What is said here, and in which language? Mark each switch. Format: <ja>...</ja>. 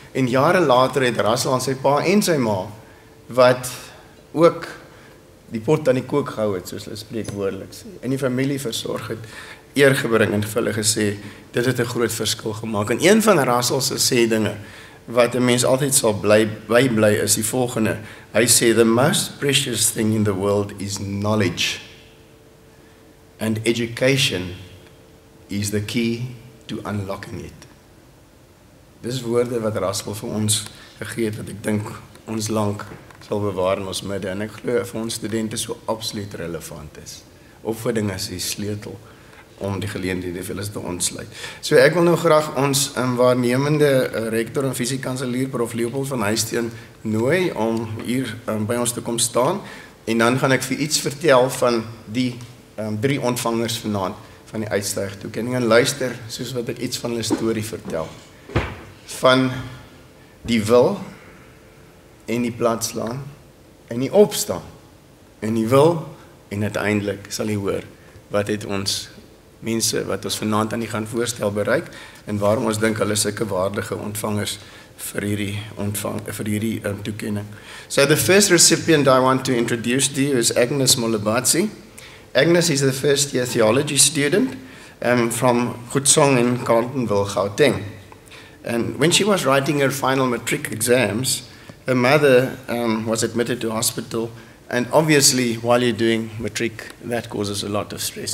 <af>En jare later het Russell aan sy pa en sy ma wat ook die pot aan die kook gehou het, soos hulle spreekwoordelik sê, en die familie versorg het, eer gebring en vir hulle gesê, dit het 'n groot verskil gemaak. En een van Russell se sê dinge wat 'n mens altyd sal bly is die volgende. Hy sê,</af> <en>the most precious thing in the world is knowledge. And education is the key to unlocking it.</en> <af>Dis woorde wat Russell vir ons gegee het, wat ek dink ons lank sal bewaar in ons midde, en ek glo vir ons studente so absoluut relevant is. Opvoeding is die sleutel om die geleenthede vir hulle te ontsluit. So ek wil nou graag ons waarnemende rektor en fisiekanselier Prof Leopold van Huisteen nooi om hier by ons te kom staan, en dan gaan ek vir iets vertel van die 3 ontvangers vanaand van die uitstygtoekenning, en luister soos wat ek iets van hulle storie vertel. Van die wil en die platslaan en die opstaan en die wil, en uiteindelik sal jy hoor wat het ons mense wat ons vanaand aan die gaan voorstel bereik en waarom ons dink hulle sulke waardige ontvangers vir hierdie toekenning.</af> <en>So the first recipient I want to introduce to you is Agnes Molabatsi. Agnes is the first year theology student from Goedsong in Carletonville, Gauteng. And when she was writing her final matric exams, her mother was admitted to hospital, and obviously while you're doing matric, that causes a lot of stress.</en>